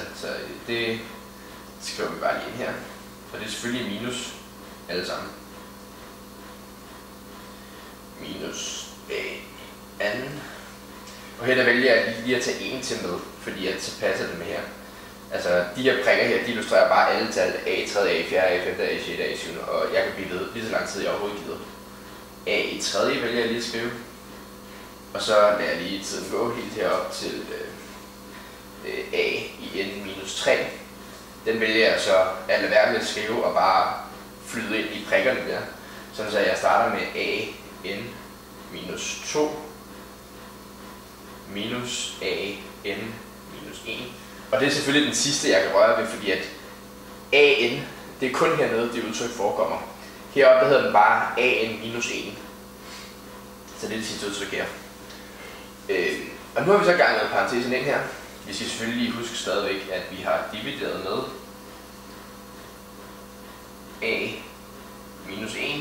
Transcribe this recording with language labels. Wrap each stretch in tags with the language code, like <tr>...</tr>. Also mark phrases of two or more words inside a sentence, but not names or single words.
<da>Så det skriver vi bare lige ind her. Og det er selvfølgelig minus alle sammen. Minus a anden Og her der vælger jeg lige at tage en til med, fordi at så passer det med her. Altså de her prikker her, de illustrerer bare alle tal A i 3., A i 4., A i 5., A i 6., A i 7. Og jeg kan blive ved lige så lang tid jeg overhovedet gider. A i 3. vælger jeg lige at skrive. Og så lader jeg lige tiden gå helt herop til A i n minus 3. Den vælger jeg så at lade være med at skrive og bare flyde ind i prikkerne der. Sådan så jeg starter med A n minus 2 minus A n minus 1. Og det er selvfølgelig den sidste jeg kan røre ved, fordi at AN, det er kun hernede det udtryk forekommer. Heroppe hedder den bare AN minus 1. Så det er det sidste udtryk her. Og nu har vi så ganget parentesen ind her. Vi skal selvfølgelig lige huske stadigvæk, at vi har divideret med A minus 1.</da>